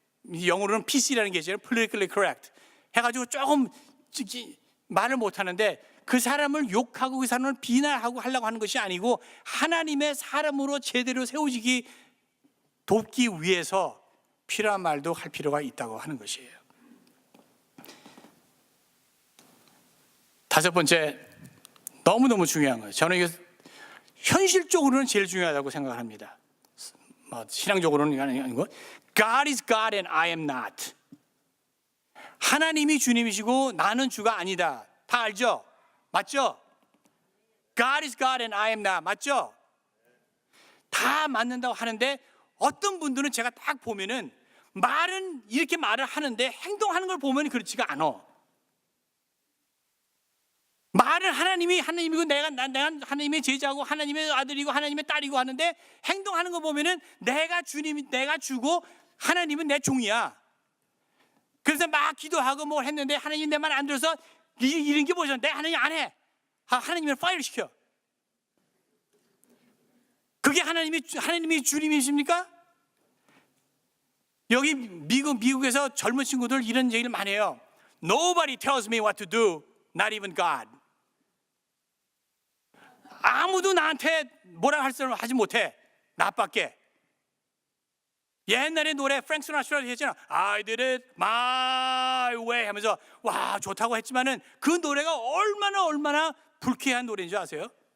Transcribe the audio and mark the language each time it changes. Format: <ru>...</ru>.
<ko>영어로는 PC라는 게 있잖아요.</ko> <en>politically correct</en> <ko>해가지고 조금 말을 못하는데 그 사람을 욕하고 그 사람을 비난하고 하려고 하는 것이 아니고 하나님의 사람으로 제대로 세워지기 돕기 위해서 필요한 말도 할 필요가 있다고 하는 것이에요. 다섯 번째, 너무너무 중요한 거예요. 저는 이거 현실적으로는 제일 중요하다고 생각을 합니다. 신앙적으로는 아니고</ko> <en>God is God and I am not.</en> <ko>하나님이 주님이시고 나는 주가 아니다. 다 알죠? 맞죠?</ko> <en>God is God and I am not.</en> <ko>맞죠? 다 맞는다고 하는데 어떤 분들은 제가 딱 보면은 말은 이렇게 말을 하는데 행동하는 걸 보면 그렇지가 않아. 말은 하나님이 하나님이고 내가 하나님의 제자고 하나님의 아들이고 하나님의 딸이고 하는데 행동하는 거 보면은 내가 주고 하나님은 내 종이야. 그래서 막 기도하고 뭘 했는데 하나님 내 말 안 들어서 이런 게 뭐죠? 내 하나님 안 해. 하나님을 파이를 시켜. 그게 하나님이 주님이십니까? 여기 미국에서 젊은 친구들 이런 얘기를 많이 해요.</ko> <en>Nobody tells me what to do, not even God.</en> <ko>아무도 나한테 뭐라 할 사람 하지 못해. 나밖에. 옛날에 노래 프랭크 시나트라도 했잖아.</ko> <en>I did it my way</en> <ko>하면서 와 좋다고 했지만은 그 노래가 얼마나 불쾌한 노래인 줄 아세요?</ko>